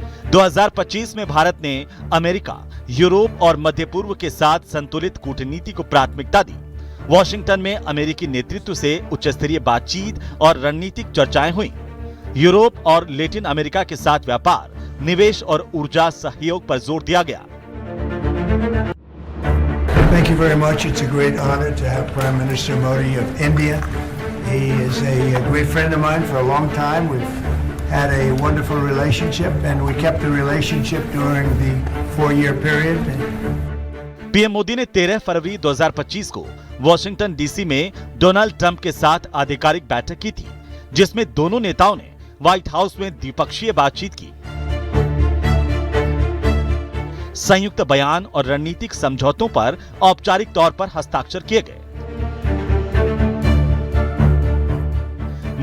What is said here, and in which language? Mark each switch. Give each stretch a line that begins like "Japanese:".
Hindi: 2025 में भारत ने America, Europe और मध्य पूर्व के साथ संतुलित कूटनीति को प्राथमिकता दी। वॉशिंगटन में अमेरिकी नेतृत्व से उच्च स्तरीय बातचीत और रणनीतिक चर्चाएं हुई। यूरोप और लैटिन अमेरिका के साथ व्यापार, निवेश और ऊर्जा सहयोग पर जोर दिया गया।
English: Thank you very much. It's a great honor to have Prime Minister Modi of India. He is a great friend of mine for a long time. We've had a wonderful relationship and we kept the relationship during the 4-year period.
Hindi: PM Modi ने 13 फरवरी 2025 को Washington DC में Donald Trump के साथ आधिकारिक बैठक की थी, जिसमें दोनों नेताओं ने व्हाइट हाउस में द्विपक्षीय बातचीत की। संयुक्त बयान और रणनीतिक समझौतों पर औपचारिक तौर पर हस्ताक्षर किए गए।